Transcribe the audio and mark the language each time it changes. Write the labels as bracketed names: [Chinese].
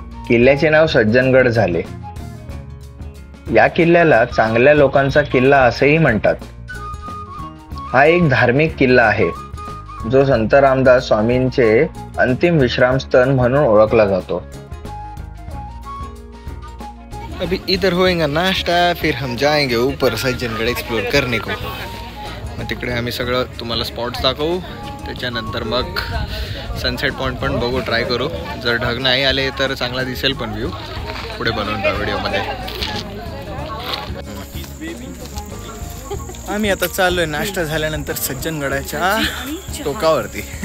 [Marathi] किल्ल्याचे नाव सज्जनगड झाले. या किल्ल्याला चांगल्या लोकांचा किल्ला असेही म्हणतात. हा एक धार्मिक किल्ला आहे जो संत रामदास स्वामींचे अंतिम विश्रामस्थान म्हणून ओळखला जातो. [Hindi] अभी इधर होएगा नाश्ता, फिर हम जाएंगे ऊपर सज्जनगड एक्सप्लोर करने को. [Marathi] मग तिकडे आम्ही सगळं तुम्हाला स्पॉट्स दाखवू. त्याच्यानंतर मग सनसेट पॉईंट पण बघू, ट्राय करू. जर ढग नाही आले तर चांगला दिसेल पण व्ह्यू. पुढे बनवून राहा व्हिडिओमध्ये. आम्ही आता चाललोय नाश्ता झाल्यानंतर सज्जनगडाच्या टोकावरती.